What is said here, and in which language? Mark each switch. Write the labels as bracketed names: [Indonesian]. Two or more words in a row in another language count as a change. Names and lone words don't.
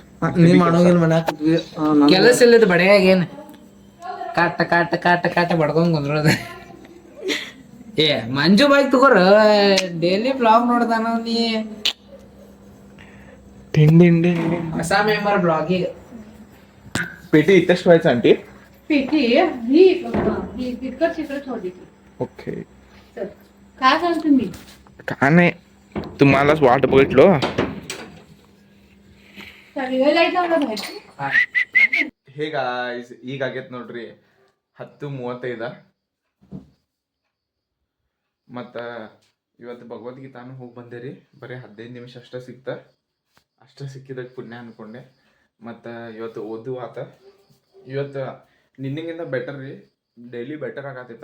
[Kannada] ನೀ ಮಾಡೋಂಗಿಲ್ಲ ಮನ್ಯಾಗ. ಕೆಲಸ ಇಲ್ಲದ ಬಡಿಯಾಗ ಏನ್ ಕಾಟ ಕಾಟ ಕಾಟ ಕಾಟ ಬಡ್ಕೊಂಡ್ ಕುಂದ್ರೋದ. ಏ ಮಂಜು ಬೈಕ್ ತಗೋರ. [English] daily blog [Kannada] ನೋಡ್ತಾನ ನೀ. ಹೊಸ ಮೆಂಬರ್ ಬ್ಲಾಗಿಗೆ. [Marathi] पेटी इथेच ठेवायचं आंटी? पेटी ही तिकडे ठेवली. ओके. काय सांग तुम्ही? का नाही तुम्हालाच वाट बघितलो. लाईट लावलं [Kannada] ಗಾಯ್ಸ್ ಈಗ ಆಗೈತೆ ನೋಡ್ರಿ 10:35 ಮತ್ತು ಇವತ್ತು ಭಗವದ್ಗೀತಾನು ಹೋಗಿ ಬಂದೆ ರೀ. ಬರೀ 15 ನಿಮಿಷ ಅಷ್ಟೇ ಸಿಕ್ಕಿದಾಗ ಪುಣ್ಯ ಅಂದ್ಕೊಂಡೆ. ಮತ್ತು ಇವತ್ತು ಓದು ಆತ. ಇವತ್ತು ನಿನ್ನಿಂಗಿಂತ ಬೆಟರ್ ರೀ, [English] daily better [Kannada] ಆಗತ್ತೈತ.